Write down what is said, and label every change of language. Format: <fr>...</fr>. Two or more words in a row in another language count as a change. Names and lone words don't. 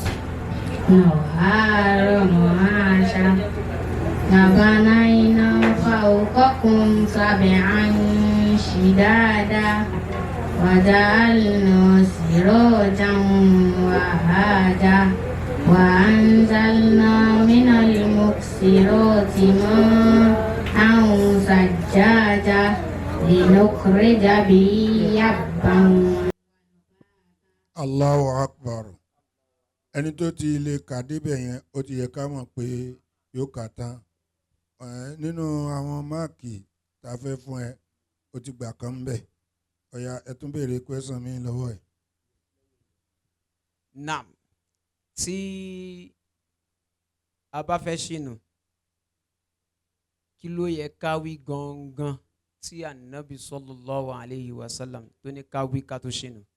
<ar>النهار معاشا وبنينا فوقكم سبعا شدادا وجعلنا سراجا وهاجا وأنزلنا من المكسرات ماء ثجاجا لنخرج به حبا. الله أكبر.</ar> <yo>Ẹni tó ti lè kà débẹ̀ yẹn ó ti yẹ ká mọ̀ pé yóò kà tán. Nínú àwọn máàkì tá a fẹ́ fún ẹ ó ti gbà kan bẹ̀. Ọ̀ya ẹ tún béèrè kwẹ́sàn mi lọ́wọ́ ẹ̀. Nam tí a bá fẹ́ ṣìnà kí ló yẹ ká wí gangan tí ànábì</yo> <ar>صلى الله عليه وسلم</ar> <yo>tó ní ká wí ká tó ṣìnà.</yo>